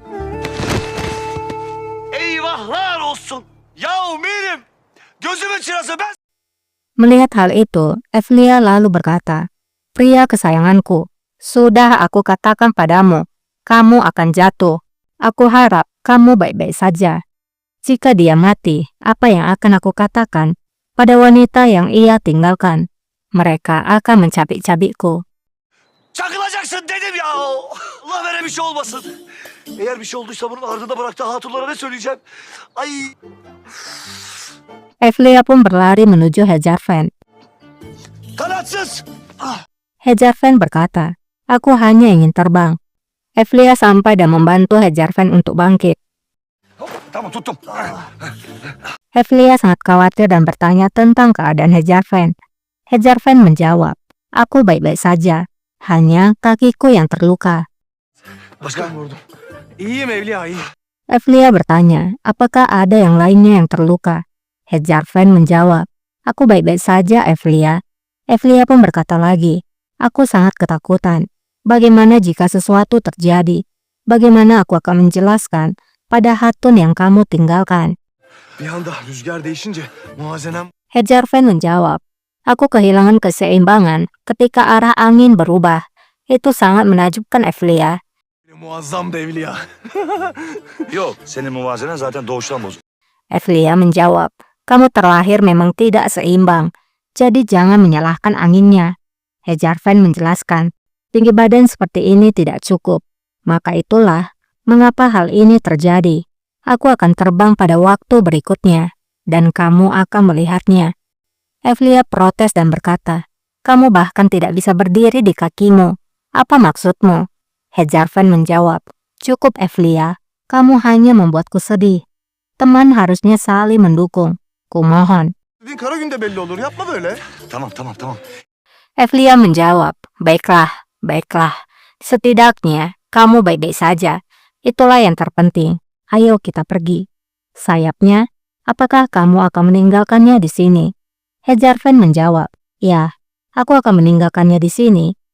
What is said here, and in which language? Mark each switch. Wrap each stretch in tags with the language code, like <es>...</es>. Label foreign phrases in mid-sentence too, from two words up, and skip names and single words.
<tr>Eyvahlar olsun! Yahu benim! Gözümün çırası ben...</tr> <id>Melihat hal itu, Evlia lalu berkata, pria kesayanganku, sudah aku katakan padamu, kamu akan jatuh. Aku harap kamu baik-baik saja. Jika dia mati, apa yang akan aku katakan pada wanita yang ia tinggalkan? Mereka akan mencabik-cabikku.</id> <tr>Çakılacaksın dedim ya! Allah vere bir şey olmasın. Eğer bir şey olduysa bunun ardında bıraktığı hatunlara ne söyleyeceğim? Ay!</tr> <id>Evlia pun berlari menuju Hezarfen.</id> <tr>Kanatsız! Ah!</tr> <id>Hezarfen berkata, Aku hanya ingin terbang. Evlia sampai dan membantu Hejarven untuk bangkit.</id> <tr>Tamam tuttum.</tr> <id>Evlia sangat khawatir dan bertanya tentang keadaan Hejarven. Hejarven menjawab, aku baik-baik saja. Hanya kakiku yang terluka.</id> <tr>Başkan vurdum. İyiyim Evliya, iyi.</tr> <id>Evlia bertanya, apakah ada yang lainnya yang terluka? Hejarven menjawab, aku baik-baik saja Evlia. Evlia pun berkata lagi, aku sangat ketakutan. Bagaimana jika sesuatu terjadi? Bagaimana aku akan menjelaskan pada Hatun yang kamu tinggalkan?</id> <tr>Bir anda rüzgar değişince muazenem...</tr> <id>Hejarven menjawab, aku kehilangan keseimbangan ketika arah angin berubah. Itu sangat menakjubkan Evlia.</id> <tr>Muazzam da Evliya. Yok, senin muvazenen zaten doğuştan bozuk.</tr> <id>Evlia menjawab, kamu terlahir memang tidak seimbang, jadi jangan menyalahkan anginnya. Hejarven menjelaskan, tinggi badan seperti ini tidak cukup. Maka itulah mengapa hal ini terjadi. Aku akan terbang pada waktu berikutnya, dan kamu akan melihatnya. Evlia protes dan berkata, kamu bahkan tidak bisa berdiri di kakimu. Apa maksudmu? Hejarven menjawab, cukup Evlia, kamu hanya membuatku sedih. Teman harusnya saling mendukung. Kumohon.</id> <tr>Kara günde belli olur, yapma böyle. Tamam.</tr> <id>Evlia menjawab, baiklah, baiklah. Setidaknya kamu baik-baik saja. Itulah yang terpenting. Ayo kita pergi. Sayapnya, apakah kamu akan meninggalkannya di sini? Hejarven menjawab, ya, aku akan meninggalkannya di sini.</id>